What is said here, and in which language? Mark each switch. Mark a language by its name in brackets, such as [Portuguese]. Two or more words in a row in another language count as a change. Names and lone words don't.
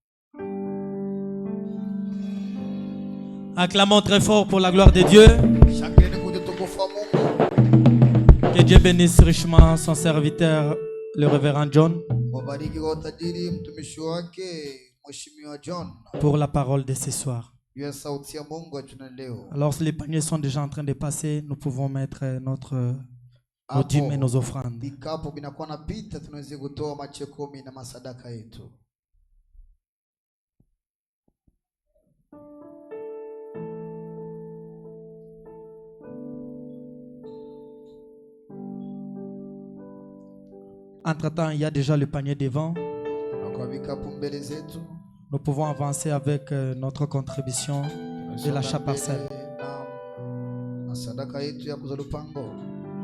[French] Acclamons très fort pour la gloire de Dieu. Que Dieu bénisse richement son serviteur, le révérend John, pour la parole de ce soir. [Swahili] juu ya sauti ya Mungu wa jioni leo. [French] Alors les paniers sont déjà en train de passer, nous pouvons mettre nos dîmes et nos offrandes. [Swahili] Vikapu vinakuwa napita, tunaweza kutoa machekumi na masadaka yetu. [French] Entre-temps, il y a déjà le panier devant. [Swahili] Kwa vikapu mbele zetu, [French] nous pouvons avancer avec notre contribution de l'achat parcelle. [Swahili] na sadaka yetu ya kuza lupango.